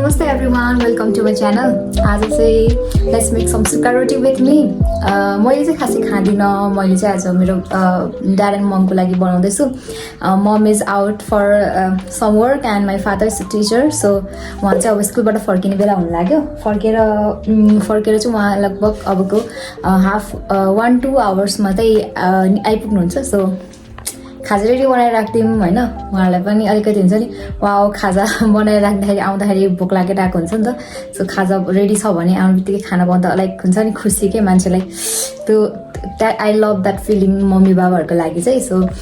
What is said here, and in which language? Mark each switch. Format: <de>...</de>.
<en>everyone, welcome to my channel.</en> <ne>आज चाहिँ</ne> <en>let's make some sukha roti with me.</en> <ne>मैले चाहिँ खासै खादिनँ. मैले चाहिँ आज मेरो</ne> <en>dad and mom</en> <ne>को लागि बनाउँदै छु.</ne> <en>Mom is out for some work and my father is a teacher.</en> <ne>So उहाँ चाहिँ अब स्कुलबाट फर्किने बेला हुन लाग्यो. फर्केर चाहिँ उहाँ लगभग अबको</ne> <en>half 1-2 hours</en> <ne>मात्रै आइपुग्नुहुन्छ. So खाजा रेडी बनाएर राख्दिउँ हैन उहाँलाई पनि अलिकति हुन्छ नि वाओ खाजा बनाएर राख्दाखेरि आउँदाखेरि भोक लागिरहेको हुन्छ नि त सो खाजा रेडी छ भने आउनेबित्तिकै खाना बनाउँदा लाइक हुन्छ नि खुसी के मान्छेलाई त्यो</ne> <en>that I love that feeling</en> <ne>mummy बाबाहरूको लागि चाहिँ सो</ne>